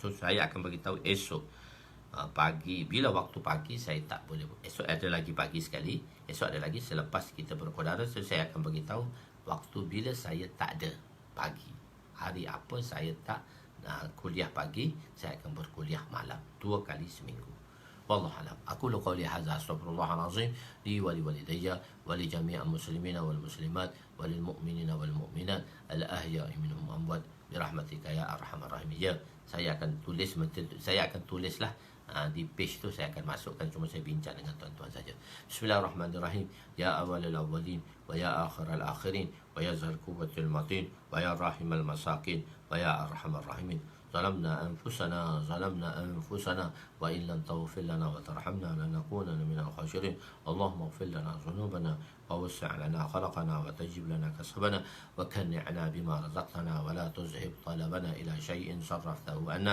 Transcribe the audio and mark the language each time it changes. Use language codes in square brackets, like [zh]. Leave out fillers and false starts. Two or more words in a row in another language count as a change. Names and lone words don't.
[ms] So saya akan beritahu esok pagi, bila waktu pagi saya tak boleh. Esok ada lagi pagi sekali, esok ada lagi selepas kita berkodara. So saya akan beritahu waktu bila saya tak ada pagi, hari apa saya tak kuliah pagi, saya akan berkuliah malam 2 kali seminggu. [ar] والله أعلم. أقول قولي هذا، أستغفر الله العظيم لي ولوالدي ولجميع المسلمين والمسلمات وللمؤمنين والمؤمنات الأحياء منهم أموات برحمتك يا أرحم الراحمين. [ms] Saya akan tulislah di page tu, saya akan masukkan, cuma saya bincang dengan tuan-tuan saja. [ar] بسم الله الرحمن الرحيم. يا أول الأولين ويا آخر الآخرين ويا ذا القوة المتين ويا راحم المساكين ويا أرحم الراحمين. ظلمنا أنفسنا وإن لم تغفر لنا وترحمنا لنكونن من الخاسرين. اللهم اغفر لنا ذنوبنا ووسع لنا خلقنا وتجب لنا كسبنا وكنعنا بما رزقتنا ولا تذهب طلبنا إلى شيء صرفته عنا.